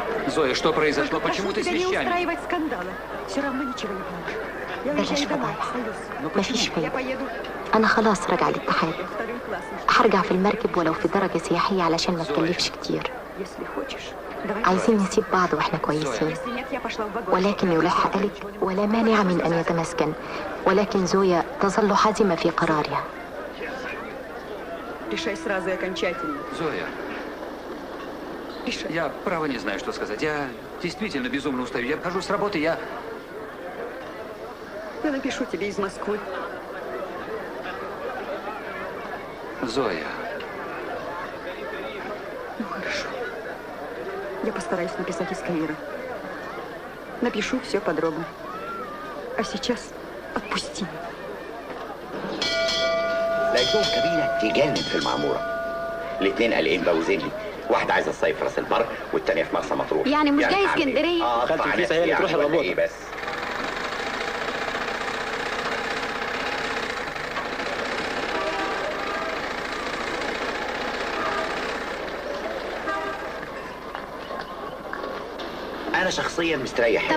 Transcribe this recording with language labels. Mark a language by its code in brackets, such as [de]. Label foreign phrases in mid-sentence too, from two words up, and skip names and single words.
[ru] Зоя, что произошло? Почему ты с тебя не вещами? устраивать скандала. Все равно ничего не поможет. Я [ar] بلاش [ru] уезжаю домой. [ar] فضايح [ru] Союз. [ar] مفيش [ru] Я [ar] فايدة. [ru] поеду [ar] أنا خلاص راجعة الاتحاد. [ru] вторым классом. [ar] هرجع في المركب ولو في درجة سياحية علشان ما تكلفش كتير. [ru] Если хочешь. Давай. [ar] عايزين نسيب بعض واحنا كويسين. [ru] Если нет, я пошла в вагон. [ar] ولكن يلح قالك ولا مانع من أن يتمسكن، ولكن زويا تظل حازمة في قرارها. [ru] Решай сразу и окончательно. Зоя, Решай. я право не знаю, что сказать. Я действительно безумно устаю. Я вхожу с работы, я... Я напишу тебе из Москвы. Зоя, Ну хорошо. Я постараюсь написать из Каира. Напишу все подробно. А сейчас отпусти. [ar] لقيتهم كبيرة تجنن في المعمورة. الاثنين قلقين باوزين لي، واحدة عايزة تصيف في راس البر والتانية في مرسى مطروح. يعني مش جاي هعمل إيه؟ اسكندرية؟ خالتي أطلع الفيسة هي اللي نفسي تروح يعني ولا الرباط. إيه بس؟ أنا شخصيا مستريح.